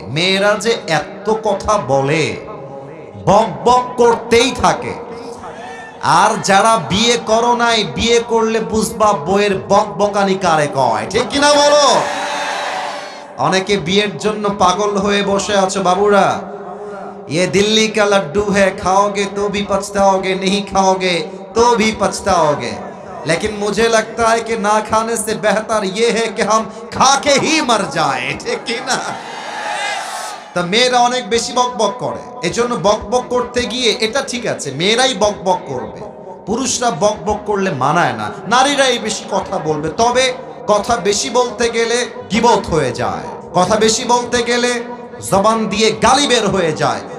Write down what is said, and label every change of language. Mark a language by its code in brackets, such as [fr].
[bn] মেয়েরা যে এত কথা বলে, বক বক করতেই থাকে। আর যারা বিয়ে করো নাই, বিয়ে করলে বুঝবা বইয়ের বক বকানি কারে কয়, ঠিক কিনা বলো? অনেকে বিয়ের জন্য পাগল হয়ে বসে আছো বাবুরা। [hi] ये दिल्ली का लड्डू है, खाओगे तो भी पछताओगे, नहीं खाओगे तो भी पछताओगे, लेकिन मुझे लगता है कि ना खाने से बेहतर ये है कि हम खा के ही मर जाए, ठीक ना? [bn] তা মেয়েরা অনেক বেশি বকবক করে, এজন্য বকবক করতে গিয়ে এটা ঠিক আছে, মেয়েরাই বকবক করবে, পুরুষরা বকবক করলে মানায় না, নারীরাই বেশি কথা বলবে। তবে কথা বেশি বলতে গেলে গীবত হয়ে যায়, কথা বেশি বলতে গেলে জবান দিয়ে গালি বের হয়ে যায়।